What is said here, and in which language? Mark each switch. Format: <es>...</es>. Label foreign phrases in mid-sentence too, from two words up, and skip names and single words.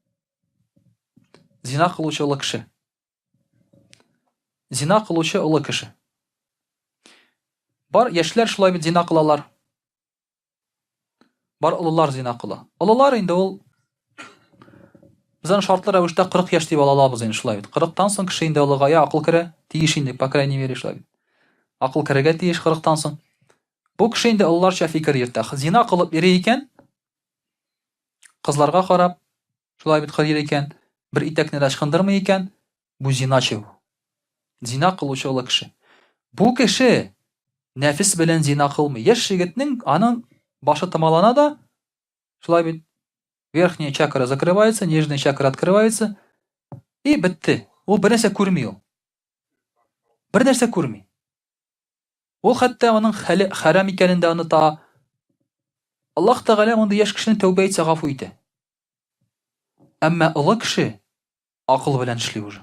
<tt>Зина кылучы улы кеше. Зина кылучы улы кеше. Бар яшьләр шулай бит зина кылалар. Бар улылар зина кыла. Улылар инде ул безнең шартлы рәвештә 40 яшь дип алабыз инде шулай бит. 40тан соң кеше инде улыгая акыл керә, тиеш инде,</tt> <ru>по крайней мере</ru> <tt>шулай бит. Акыл керәгә тиеш 40тан соң. Бу кеше инде улларча фикер йөртә. Зина кылып йөри икән, кызларга карап, шулай бит кырый икән, бер итәкне дә ычкындырмый икән, бу зиначы бу. Зина кылучы улы кеше. Бу кеше нәфис белән зина кылмый. Яшь егетнең аның башы томалана да, шулай бит</tt> <ru>верхняя чакра закрывается, нижняя чакра открывается,</ru> <tt>и бетте. Ул бер нәрсә күрми ул. Бер нәрсә күрми. Ул хәтта аның харам икәнен дә оныта. Аллаһ Тәгалә монда яшь кешене тәүбә итсә гафу итә. Әмма улы кеше акыл белән эшли уже.</tt>